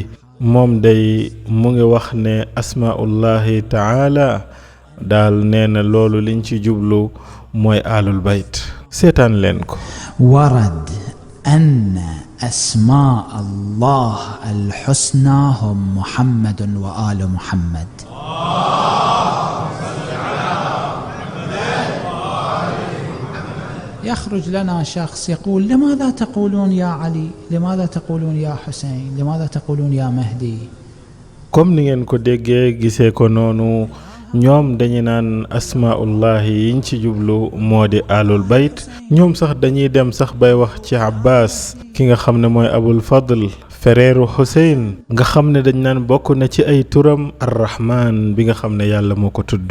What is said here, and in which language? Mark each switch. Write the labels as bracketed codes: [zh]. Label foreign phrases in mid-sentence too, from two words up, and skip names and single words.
[wo] moom day mu ngi wax ne [ar] أسماء الله تعالى [wo] daal nee na loolu liñ ci jublu mooy [ar] آل البيت. [wo] seetaan leen ko. [ar] ورد أن أسماء الله الحسنى هم محمد وآل محمد. يخرج لنا شخص يقول لماذا تقولون يا علي لماذا تقولون يا حسين لماذا تقولون يا مهدي. [wo] comme ni ngeen ko déggee gisee ko noonu ñoom dañu naan asmaullahi yiñ ci jublu moo di [ar] آل البيت. [wo] ñoom sax dañuy dem sax bay wax ci abbas ki nga xam ne mooy abul fadl fereeru Xuseyn nga xam ne dañ naan bokk na ci ay turam arrahman bi nga xam ne yàlla moo ko tudd.